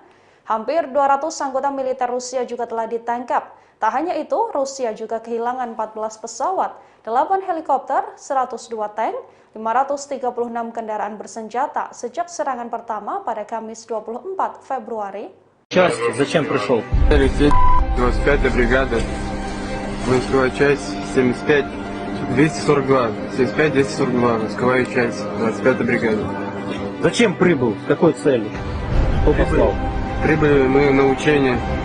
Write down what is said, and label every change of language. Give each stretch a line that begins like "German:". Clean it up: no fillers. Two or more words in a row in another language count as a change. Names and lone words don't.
Indonesian: Hampir 200 anggota militer Rusia juga telah ditangkap. Tak hanya itu, Rusia juga kehilangan 14 pesawat, 8 helikopter, 102 tank, 536 kendaraan bersenjata sejak serangan pertama pada Kamis 24 Februari.
Russian: Часть, зачем пришел? Алексей, 25-я бригада, войсковая часть 75, 242, 75-242, войсковая часть 25-я бригада. Зачем прибыл? С какой целью? Кто послал? Прибыли мы на учение.